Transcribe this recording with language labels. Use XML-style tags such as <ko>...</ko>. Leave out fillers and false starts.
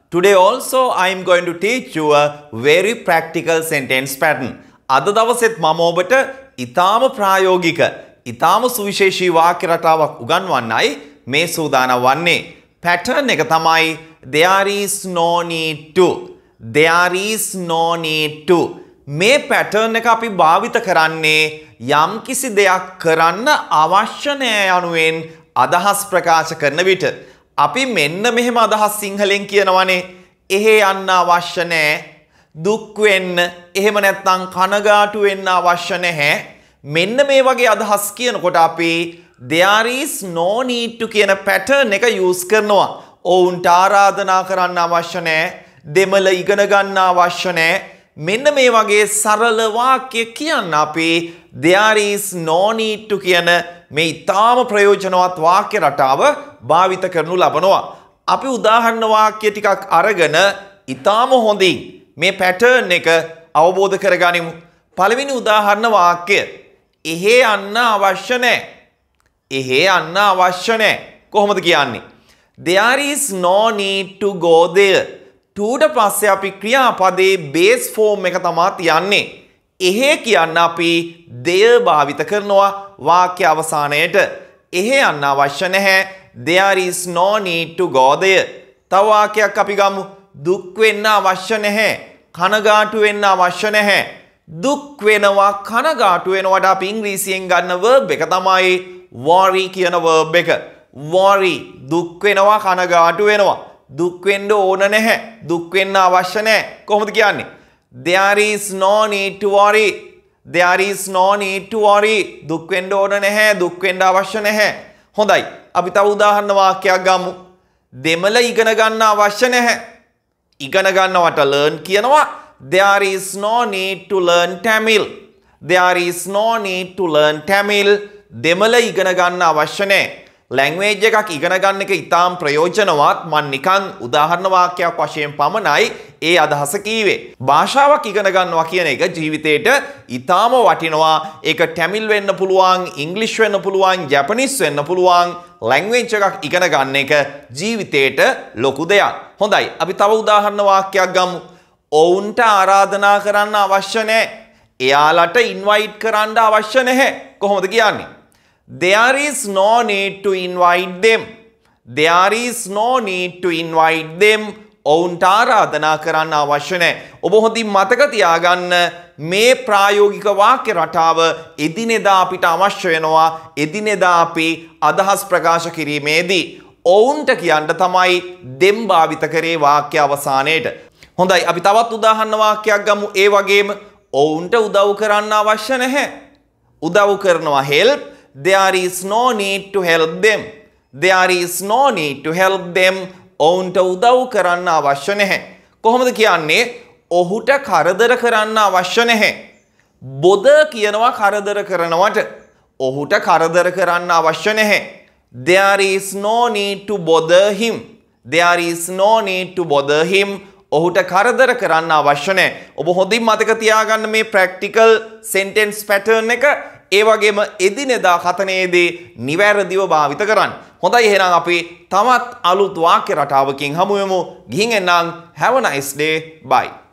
<en>Today also I am going to teach you a very practical sentence pattern.</en> <si>අද දවසෙත් මම ඔබට ඊටාම ප්‍රායෝගික, ඊටාම සුවිශේෂී වාක්‍ය රටාවක් උගන්වන්නයි මේ සූදානම් වන්නේ.</si> <en>Pattern</en> <si>එක තමයි</si> <en>there is no need to. There is no need to.</en> <si>මේ pattern එක අපි භාවිත කරන්නේ යම්කිසි දෙයක් කරන්න අවශ්‍ය නැහැ යනුවෙන් අදහස් ප්‍රකාශ කරන විට අපි මෙන්න මෙහෙම අදහස් සිංහලෙන් කියනවනේ එහෙ යන්න අවශ්‍ය නැහැ දුක් වෙන්න එහෙම නැත්නම් කනගාටු වෙන්න අවශ්‍ය නැහැ මෙන්න මේ වගේ අදහස් කියනකොට අපි</si> <en>there is no need to</en> <si>කියන pattern එක use කරනවා ඔවුන්ට ආරාධනා කරන්න අවශ්‍ය නැහැ දෙමළ ඉගෙන ගන්න අවශ්‍ය නැහැ මෙන්න මේ වගේ සරල වාක්‍ය කියන්න අපි there is no need to කියන මේ ඊටාම ප්‍රයෝජනවත් වාක්‍ය රටාව භාවිත කරනු ලබනවා. අපි උදාහරණ වාක්‍ය ටිකක් අරගෙන ඊටාම හොඳින් මේ පැටර්න් එක අවබෝධ කරගනිමු. පළවෙනි උදාහරණ වාක්‍ය එහෙ යන්න අවශ්‍ය නැහැ. එහෙ යන්න අවශ්‍ය නැහැ. කොහොමද කියන්නේ?</si> <en>There is no need to go there.</en> <si>ටුට පස්සේ අපි ක්‍රියාපදේ බේස් ෆෝම් එක තමයි තියන්නේ. එහෙ කියන්න අපි there භාවිත කරනවා වාක්‍ය අවසානයේට. එහෙ යන්න අවශ්‍ය නැහැ.</si> <en>There is no need to go there.</en> <si>තව වාක්‍යයක් අපි ගමු. දුක් වෙන්න අවශ්‍ය නැහැ. කනගාටු වෙන්න අවශ්‍ය නැහැ. දුක් වෙනවා කනගාටු වෙනවට අපි ඉංග්‍රීසියෙන් ගන්න verb එක තමයි worry කියන verb එක. worry දුක් වෙනවා කනගාටු වෙනවා. දුක් වෙන්න ඕන නැහැ. දුක් වෙන්න අවශ්‍ය නැහැ. කොහොමද කියන්නේ?</si> <en>There is no need to worry. There is no need to worry.</en> <si>දුක් වෙන්න ඕන නැහැ. දුක් වෙන්න අවශ්‍ය නැහැ. හොඳයි. අපි තව උදාහරණ වාක්‍යයක් ගමු. දෙමළ ඉගෙන ගන්න අවශ්‍ය නැහැ. ඉගෙන ගන්නවට learn කියනවා.</si> <en>There is no need to learn Tamil. There is no need to learn Tamil.</en> <si>දෙමළ ඉගෙන ගන්න අවශ්‍ය නැහැ. ලැන්ග්වේජ් එකක් ඉගෙන ගන්න එක ඉතාම ප්‍රයෝජනවත්. මම නිකන් උදාහරණ වාක්‍යයක් වශයෙන් පමණයි ඒ අදහස කීවේ. භාෂාවක් ඉගෙන ගන්නවා කියන එක ජීවිතේට ඉතාම වටිනවා. ඒක ටැමිල් වෙන්න පුළුවන්, ඉංග්‍රීසි වෙන්න පුළුවන්, ජපනිස් වෙන්න පුළුවන්. ලැන්ග්වේජ් එකක් ඉගෙන ගන්න එක ජීවිතේට ලොකු දෙයක්. හොඳයි. අපි තව උදාහරණ වාක්‍යයක් ගමු. ඔවුන්ට ආරාධනා කරන්න අවශ්‍ය නැහැ. එයාලට ඉන්වයිට් කරන්න අවශ්‍ය නැහැ. කොහොමද කියන්නේ?</si> <en>There is no need to invite them. There is no need to invite them.</en> <si>ඔවුන්ට ආරාධනා කරන්න අවශ්‍ය නැහැ. ඔබ හොඳින් මතක තියාගන්න මේ ප්‍රායෝගික වාක්‍ය රටාව එදිනෙදා අපිට අවශ්‍ය වෙනවා. එදිනෙදා අපි අදහස් ප්‍රකාශ කිරීමේදී ඔවුන්ට කියන්න තමයි them භාවිත කරේ වාක්‍ය අවසානයේට. හොඳයි අපි තවත් උදාහරණ වාක්‍යයක් ගමු. ඒ වගේම ඔවුන්ට උදව් කරන්න අවශ්‍ය නැහැ. උදව් කරනවා help.</si> <en>There is no need to help them. There is no need to help them.</en> <si>ඔවුන්ට උදව් කරන්න අවශ්‍ය නැහැ. කොහොමද කියන්නේ? ඔහුට කරදර කරන්න අවශ්‍ය නැහැ. bother කියනවා කරදර කරනවට. ඔහුට කරදර කරන්න අවශ්‍ය නැහැ.</si> <en>There is no need to bother him. There is no need to bother him.</en> <si>ඔහුට කරදර කරන්න අවශ්‍ය නැහැ. ඔබ හොඳින් මතක තියාගන්න මේ</si> <en>practical sentence pattern</en> <si>එක ඒ වගේම එදිනෙදා කතනයේදී නිවැරදිව භාවිත කරන්න. හොඳයි එහෙනම් අපි තවත් අලුත් වාක්‍ය රටාවකින් හමු වෙමු. ගිහින් එන්නම්.</si> <en>Have a nice day. Bye.</en>